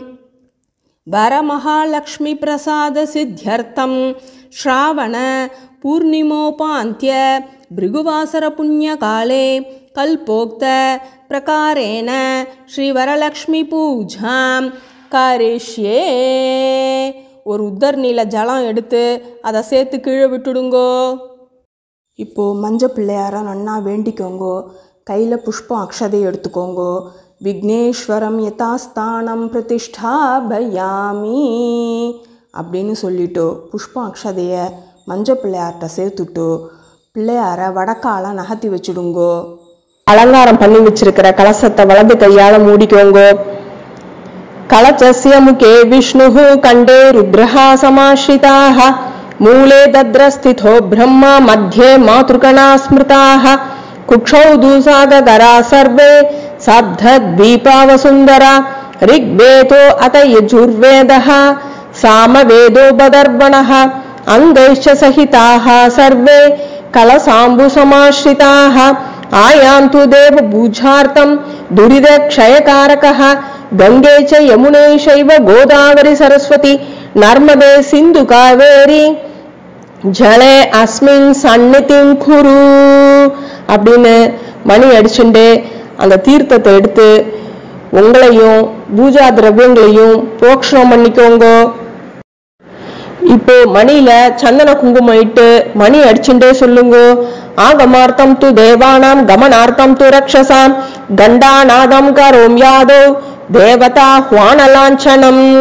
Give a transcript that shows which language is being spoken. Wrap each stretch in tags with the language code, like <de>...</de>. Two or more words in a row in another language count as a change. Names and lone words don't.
<sa>वरमहालक्ष्मी प्रसाद सिद्ध्यर्थम श्रावण पूर्णिमोपान्त्य भृगुवासर पुण्यकाले कल्पोक्त प्रकारेण श्रीवरलक्ष्मी पूजां करिष्ये.</sa> <ta>ஒரு உத்தர் நீல ஜலம் எடுத்து அதை சேர்த்து கீழே விட்டுடுங்கோ. இப்போது மஞ்சள் பிள்ளையார நன்னா வேண்டிக்கோங்கோ. கையில் புஷ்பம் அக்ஷதை எடுத்துக்கோங்கோ.</ta> <sa>विघ्नेश्वरं यथास्थानं प्रतिष्ठापयामि</sa> <ta>அப்படின்னு சொல்லிட்டு புஷ்பம் அக்ஷதையை மஞ்சள் பிள்ளையார்கிட்ட சேர்த்துட்டு பிள்ளையார வடக்கால நகர்த்தி வச்சுடுங்கோ. அலங்காரம் பண்ணி வச்சிருக்கிற கலசத்தை வலது கையால் மூடிக்கோங்கோ.</ta> <sa>कलचस्य मुखे विष्णुः कंडे रुद्रः समाश्रिताः मूले दद्रस्थितो ब्रह्मा मध्ये मातृगणा स्मृताः कुक्षौ दूसागरा सर्वे सप्तद्वीपावसुन्दरा ऋग्वेदो अत यजुर्वेदः सामवेदो बदर्वणः अंगैश्च सहिताः सर्वे कलसाम्बुसमाश्रिताः आयान्तु देवपूजार्थं दुरितक्षयकारकः गंगे च यमुने शैव गोदावरी सरस्वती नर्मदे सिंधु कावेरी जले अस्मिन् सन्निधिं कुरु</sa> <ta>அப்படின்னு மணி அடிச்சுண்டு அந்த தீர்த்தத்தை எடுத்து உங்களையும் பூஜா திரவியங்களையும் போக்ஷணம் பண்ணிக்கோங்க. இப்போ மணியில சந்தன குங்குமம் இட்டு மணி அடிச்சுட்டே சொல்லுங்க.</ta> <sa>आगमार्थं तु देवानां गमनार्थं तु रक्षसां घण्टानादं करोम्यादौ देवता आह्वानलाञ्छनम्.</sa>